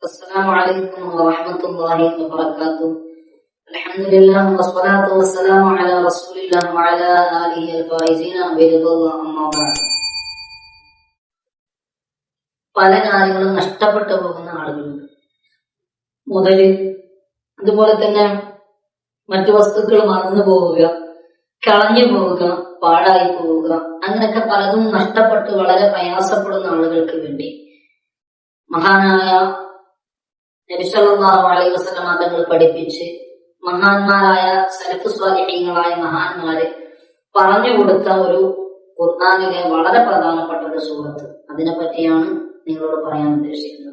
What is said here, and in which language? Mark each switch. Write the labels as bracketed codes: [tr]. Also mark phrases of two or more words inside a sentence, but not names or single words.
[ar] السلام عليكم ورحمة الله وبركاته. الحمد لله والصلاة والسلام على رسول الله وعلى آله الفائزين برضا الله. أما بعد. [ml] പല കാര്യങ്ങളും നഷ്ടപ്പെട്ടു പോകുന്ന ആളുകളുണ്ട്. മുതല് അതുപോലെ തന്നെ മറ്റു വസ്തുക്കൾ മറന്നു പോവുക, കളഞ്ഞു പോവുക, പാഴായി പോവുക, അങ്ങനെയൊക്കെ പലതും നഷ്ടപ്പെട്ട് വളരെ പ്രയാസപ്പെടുന്ന ആളുകൾക്ക് വേണ്ടി മഹാനായ നബി [ar] صلى الله عليه وسلم [ml] തങ്ങൾ പഠിപ്പിച്ച് മഹാന്മാരായ സലഫ് സ്വാലിഹീങ്ങളായ മഹാന്മാര് പറഞ്ഞു കൊടുത്ത ഒരു ഖുർആനിലെ വളരെ പ്രധാനപ്പെട്ട ഒരു സൂറത്ത്, അതിനെ പറ്റിയാണ് നിങ്ങളോട് പറയാൻ ഉദ്ദേശിക്കുന്നത്.